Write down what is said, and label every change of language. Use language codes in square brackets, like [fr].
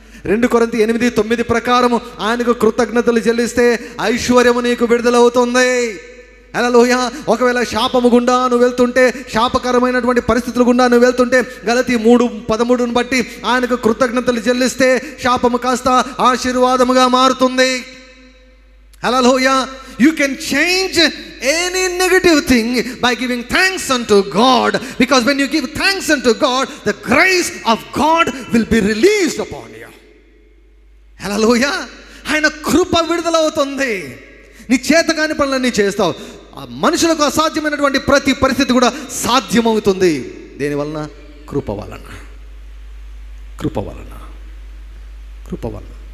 [te] 2 కొరింథీ 8:9 ప్రకారము ఆయనకు కృతజ్ఞతలు చెల్లిస్తే ఐశ్వర్యము నీకు విడుదలవుతుంది. హల్లెలూయా. ఒకవేళ శాపము గుండా నువ్వు వెళ్తుంటే, శాపకరమైనటువంటి పరిస్థితుల గుండా నువ్వు వెళ్తుంటే, గలతీ 3:13 బట్టి ఆయనకు కృతజ్ఞతలు చెల్లిస్తే శాపము కాస్త ఆశీర్వాదముగా మారుతుంది. [en] Hallelujah. You can change any negative thing by giving thanks unto God, because when you give thanks unto God, the grace of God will be released upon you. [te] Hallelujah. ఆయన కృప విడుదలవుతుంది. నీ చేతకాని పనులన్నీ చేస్తావు. ఆ మనుషులకు అసాధ్యమైనటువంటి ప్రతి పరిస్థితి కూడా సాధ్యమవుతుంది. దేనివలన? కృప వలన. కృప వలన. కృప వలన.